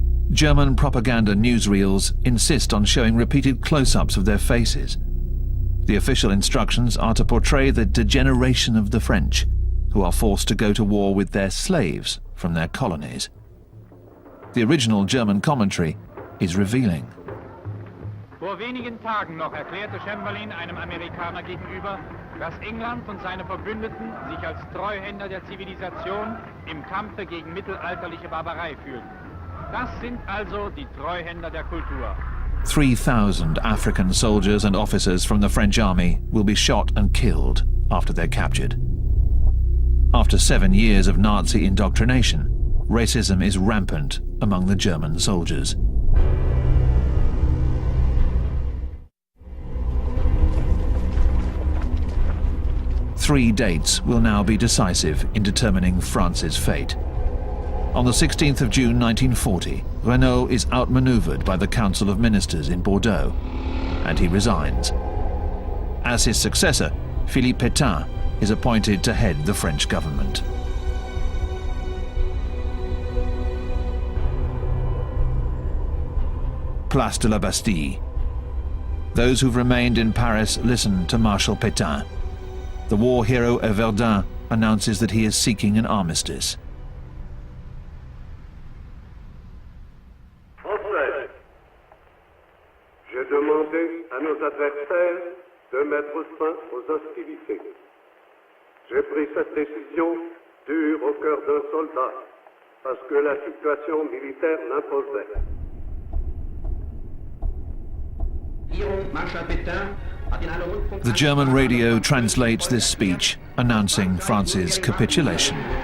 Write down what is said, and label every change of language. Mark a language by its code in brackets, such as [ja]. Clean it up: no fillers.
[en] German propaganda newsreels insist on showing repeated close-ups of their faces. The official instructions are to portray the degeneration of the French, who are forced to go to war with their slaves from their colonies. The original German commentary is revealing. [de] Vor wenigen Tagen noch erklärte Chamberlain einem Amerikaner gegenüber, dass England und seine Verbündeten sich als Treuhänder der Zivilisation im Kampfe gegen mittelalterliche Barbarei fühlten. Das sind also die Treuhänder der Kultur. [en] 3,000 African soldiers and officers from the French army will be shot and killed after they're captured. After 7 years of Nazi indoctrination, racism is rampant among the German soldiers. Three dates will now be decisive in determining France's fate. On the 16th of June 1940, Renaud is outmaneuvered by the Council of Ministers in Bordeaux, and he resigns. As his successor, Philippe Pétain is appointed to head the French government. Place de la Bastille. Those who've remained in Paris listen to Marshal Pétain. The war hero of Verdun announces that he is seeking an armistice. [fr] Français, j'ai demandé à nos adversaires de mettre fin aux hostilités. J'ai pris cette décision dure au cœur d'un soldat, parce que la situation militaire l'imposait. [en] The German radio translates this speech, announcing France's capitulation.